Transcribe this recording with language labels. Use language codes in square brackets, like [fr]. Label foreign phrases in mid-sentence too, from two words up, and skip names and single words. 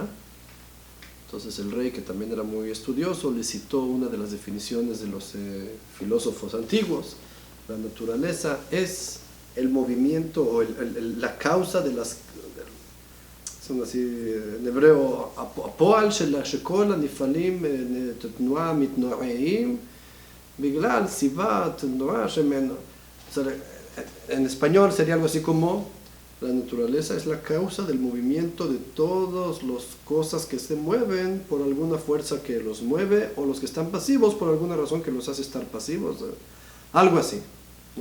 [es] Entonces el rey, que también era muy estudioso, le citó una de las definiciones de los filósofos antiguos. La naturaleza es el movimiento o la causa de las... son así, en hebreo, [he] הפועל שכל הנפעלים תנועה מתנועעים בגלל סיבה תנועה שמנו. [es] En español sería algo así como: la naturaleza es la causa del movimiento de todas las cosas que se mueven por alguna fuerza que los mueve, o los que están pasivos por alguna razón que los hace estar pasivos. Algo así, ¿no?